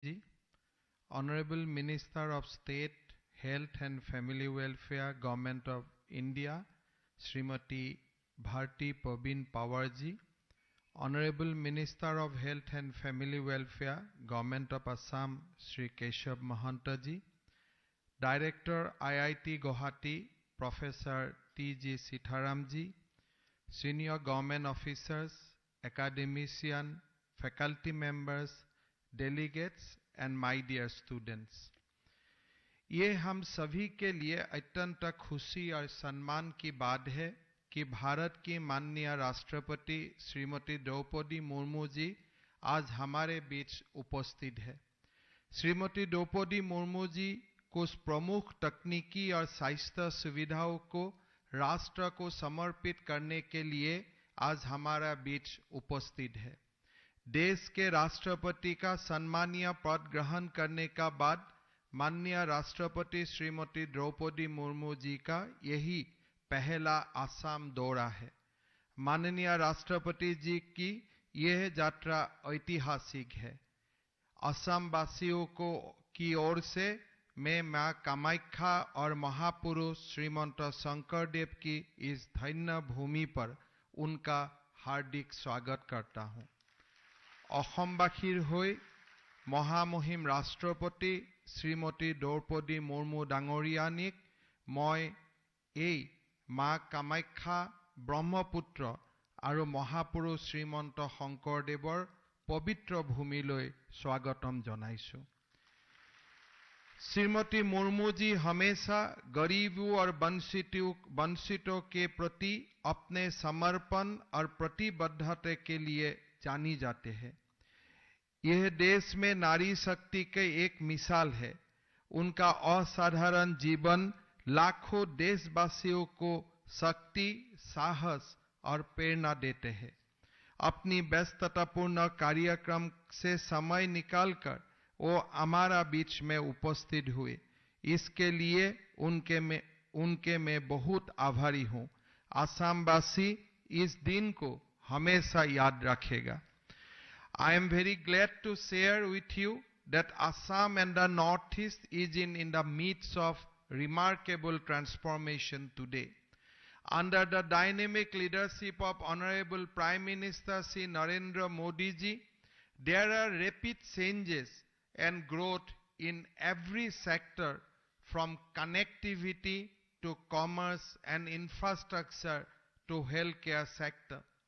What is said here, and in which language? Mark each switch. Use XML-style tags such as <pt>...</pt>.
<en>Ji, Honorable Minister of State, Health and Family Welfare, Government of India, Srimati Bharti Pabin Pawarji, Honorable Minister of Health and Family Welfare, Government of Assam, Sri Keshav Mahantaji, Director IIT Guwahati, Professor T.G. Sitharamji, Senior Government Officers, Academician, Faculty Members, Delegates and my dear students.</en> <hi>ये हम सभी के लिए अत्यंत खुशी और सम्मान की बात है कि भारत की माननीय राष्ट्रपति श्रीमती द्रौपदी मुर्मू जी आज हमारे बीच उपस्थित है। श्रीमती द्रौपदी मुर्मू जी कुछ प्रमुख तकनीकी और स्वास्थ्य सुविधाओं को राष्ट्र को समर्पित करने के लिए आज हमारा बीच उपस्थित है। देश के राष्ट्रपति का सम्मानीय पद ग्रहण करने का बाद माननीय राष्ट्रपति श्रीमती द्रौपदी मुर्मू जी का यही पहला असम दौरा है। माननीय राष्ट्रपति जी की यह यात्रा ऐतिहासिक है। असम वासियों को की ओर से मैं मां कामाख्या और महापुरुष श्रीमंत शंकरदेव की इस धन्य भूमि पर उनका हार्दिक स्वागत करता हूं।</hi> <as>অসমবাসীৰ হৈ মহামহিম ৰাষ্ট্ৰপতি শ্ৰীমতী দ্ৰৌপদী মুৰ্মু ডাঙৰীয়ানীক মই এই মা কামাখ্যা ব্ৰহ্মপুত্ৰ আৰু মহাপুৰুষ শ্ৰীমন্ত শংকৰদেৱৰ পবিত্ৰ ভূমিলৈ স্বাগতম জনাইছো।</as> <hi>श्रीमती मुर्मू जी हमेशा गरीबों और वंचितों के प्रति अपने समर्पण और प्रतिबद्धता के लिए जानी जाते हैं। यह देश में नारी शक्ति के एक मिसाल है। उनका असाधारण जीवन लाखों देशवासियों को शक्ति, साहस और प्रेरणा देते हैं। अपनी व्यस्ततापूर्ण कार्यक्रम से समय निकालकर वो हमारा बीच में उपस्थित हुए, इसके लिए उनके मैं बहुत आभारी हूं। आसामवासी इस दिन को हमेशा याद रखेगा।</hi> <en>I am very glad to share with you that Assam and the Northeast is in the midst of remarkable transformation today. Under the dynamic leadership of Honorable Prime Minister Shri Narendra Modi ji, there are rapid changes and growth in every sector, from connectivity to commerce and infrastructure to healthcare sector.</en>